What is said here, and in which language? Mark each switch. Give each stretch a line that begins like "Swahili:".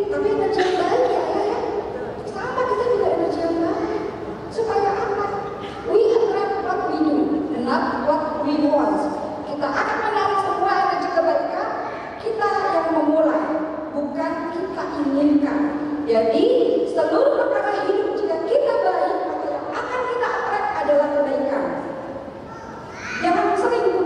Indonesian: Tapi energi yang baik ya ayah ya. Sama kita juga energi yang baik. Supaya apa?
English: We attract what we do, not what we want.
Indonesian: Kita akan menarik semua energi kebaikan. Kita yang memulai, bukan kita inginkan. Jadi seluruh perkara hidup jika kita baik, maka yang akan kita attract adalah kebaikan. Jangan sering